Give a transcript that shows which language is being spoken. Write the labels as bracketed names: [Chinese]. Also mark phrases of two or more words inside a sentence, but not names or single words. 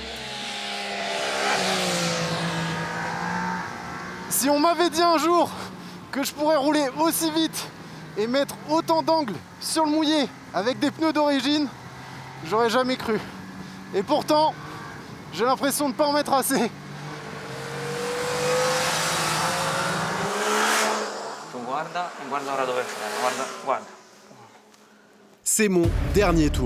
[French] Si on m'avait dit un jour que je pourrais rouler aussi vite et mettre autant d'angles sur le mouillé avec des pneus d'origine, j'aurais jamais cru. Et pourtant, j'ai l'impression de ne pas en mettre assez. [Italian] guarda, guarda ora dove freno, guarda, guarda. [French] C'est mon dernier tour.